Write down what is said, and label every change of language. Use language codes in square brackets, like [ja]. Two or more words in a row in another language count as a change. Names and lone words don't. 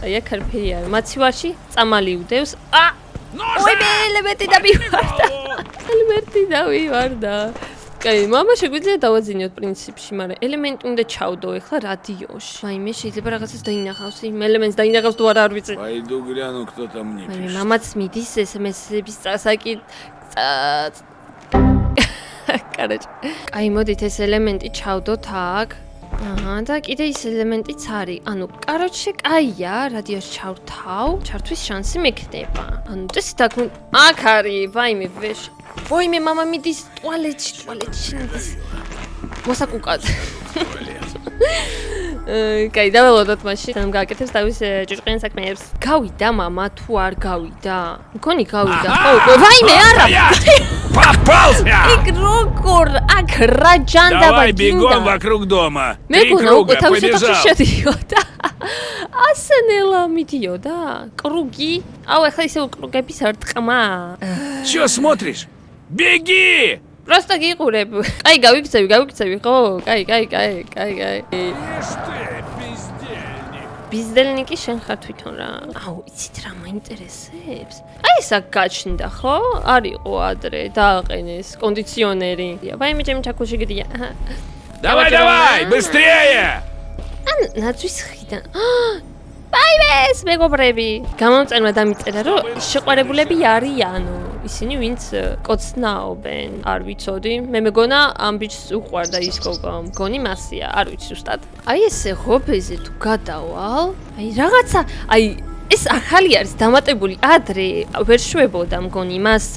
[ka] აი აქ არაფერი არ. მაცივარში წამალი უდევს. ელემენტი დავივარდა. კაი, მამა შეგვიძლია დავაძინოთ პრინციპში, მაგრამ ელემენტი უნდა ჩავდო ეხლა რადიოში. ვაიმე, შეიძლება რაღაცას დაინახავს, იმ ელემენტს დაინახავს თუ არა არ ვიცი. [ru] Пойду гляну, кто там мне [ka] ვაიმე, [ru] пишет. [ka] მამაც მიდის SMS-ების წასაკით. კაროჩე. კაი, მოდით ეს ელემენტი ჩავდოთ აქ. და კიდე ის ელემენტიც არის. კაროჩე, კაია, რადიოს ჩავთავ, ჩართვის შანსი მექნება. წესით აქ არის, ვაიმე, ვეშ. ვაიმე, მამა მიდის ტუალეტში მიდის. მოსაკუკად. კაი, დაველოდოთ მაშინ, სანამ გააკეთებს თავის ჭირჭყიან საქმეებს. გავიდა მამა თუ არ გავიდა? მგონი გავიდა. ვაიმე, არა. [ru] Попался! [ka] იქ როგორ აქ რა ჯანდაბა [ru] Давай [ka] გინდა? [ru] бегом вокруг дома. [ka] მე 3 გონა უკვე [ru] круга [ka] თავის ოთახში [ru] побежал. [ka] შედიოდა. ასენელა მიდიოდა. კრუგი. ეხლა ისე კრუგების არ ტყმა. [ru] Чё смотришь? Беги! [ka] просто გიყურებ. კაი, გავიქცევი, ხო? კაი. [ru] Ишь ты, бездельник. [ka] ბიზდელნიკი შენ ხარ თვითონ რა. იცით რა მაინტერესებს? ეს აქ გაჩნდა, ხო? არისო ადრე, დააყენეს კონდიციონერი. ვაიმე, ჩემი ჩაქუჩი გიდია. [ru] Давай, быстрее! [ka] ნაძვის ხიდან. ვაიმეს, მეგობრები. გამომწერმა დამიწერა, რომ შეყვარებულები არიანო. ისინი ვინც კოცნაობენ, არ ვიცოდი. მე მეგონა ამ ბიჭს უყვარდა ის გოგო, მგონი მასია, არ ვიცი ზუსტად. აი ესე ღობეზე თუ გადავალ, რაღაცა, ეს ახალი არის დამატებული ადრე ვერ შვებოდა მგონი მასე.